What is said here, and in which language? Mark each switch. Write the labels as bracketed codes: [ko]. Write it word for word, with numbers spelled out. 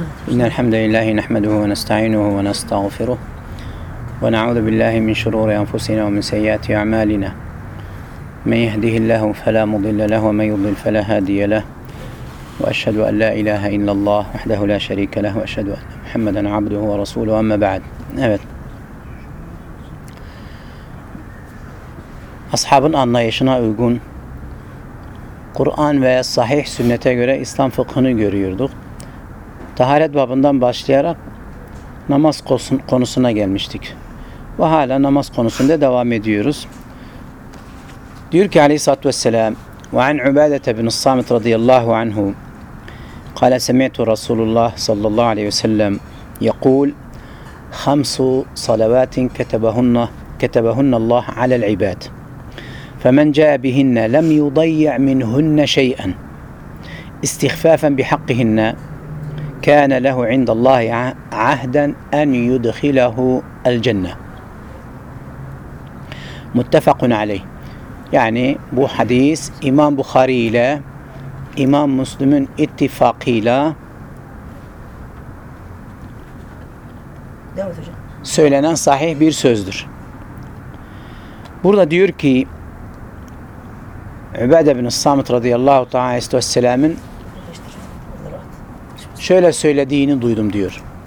[ar] إن الحمد لله نحمده ونستعينه ونستغفره ونعوذ بالله من شرور أنفسنا ومن سيئات أعمالنا، من يهده الله فلا مضل له ومن يضلل فلا هادي له، وأشهد أن لا إله إلا الله وحده لا شريك له وأشهد أن محمدا عبده ورسوله. أما بعد، evet. [tr] Ashabın anlayışına uygun Kur'an ve sahih sünnete göre İslam fıkhını görüyorduk. Taharet babından başlayarak namaz konusuna gelmiştik. Ve hala namaz konusunda devam ediyoruz. Diyor ki aleyhissalatü vesselam: [ar] وعن عبادة بن الصامت رضي الله عنه قال سمعت رسول الله صلى الله عليه وسلم يقول: خمس صلوات كتبهن كتبهن الله على العباد فمن جاء بهن لم يضيع منهن شيئا استخفافا بحقهن كان له عند الله عهدا أن يدخله الجنة متفق عليه. [tr] Yani bu hadis İmam Bukhari ile İmam Müslim'in ittifakıyla söylenen sahih bir sözdür. Burada diyor ki Übade bin Samit radıyallahu teâlâ'nın şöyle söylediğini duydum diyor.